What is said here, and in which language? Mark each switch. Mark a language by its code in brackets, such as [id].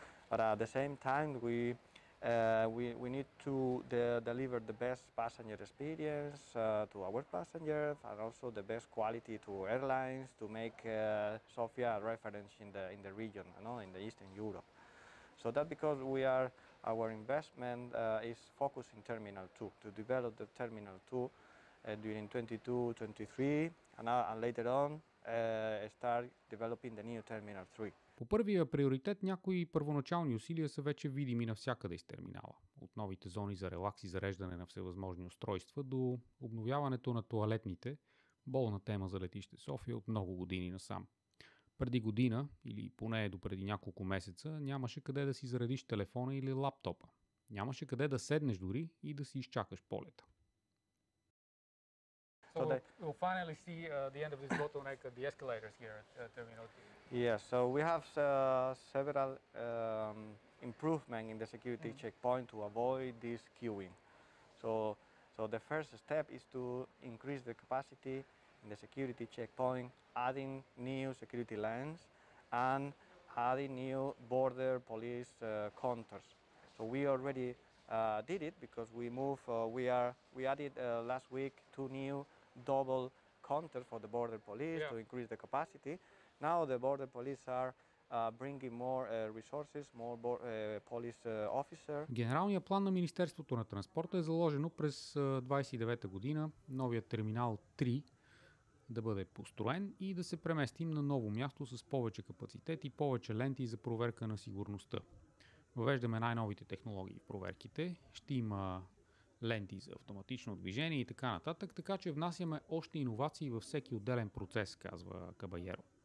[en] But at the same time, we need to deliver the best passenger experience to our passengers, and also the best quality to airlines to make Sofia a reference in the region, in the Eastern Europe. So that because our investment is focused in Terminal 2, to develop the Terminal 2 during 22-23, and later on start developing the new Terminal 3. [bg] По първия приоритет някои първоначални усилия са вече видими навсякъде из терминала. От новите зони за релакс и зареждане на всевъзможни устройства до обновяването на тоалетните, болна тема за летище София от много години насам. Преди година, или поне до преди няколко месеца, нямаше къде да си заредиш телефона или лаптопа. Нямаше къде да седнеш дори и да си изчакаш полета. [en] So we'll finally see the end of this bottleneck at the escalators here at Terminal 2. Yes, so we have several improvements in the security checkpoint to avoid this queuing. So the first step is to increase the capacity in the security checkpoint, adding new security lanes and adding new border police counters. So we already did it because we added last week 2 new double counters for the border police to increase the capacity. Now the border police are bringing more resources, more police officers. [bg] Генералният план на Министерството на транспорта е заложено през 29-та година новият Терминал 3 да бъде построен и да се преместим на ново място с повече капацитет и повече ленти за проверка на сигурността. Въвеждаме най-новите технологии в проверките, ще има ленти за автоматично движение и така нататък, така че внасяме още иновации във всеки отделен процес, казва Кабайеро.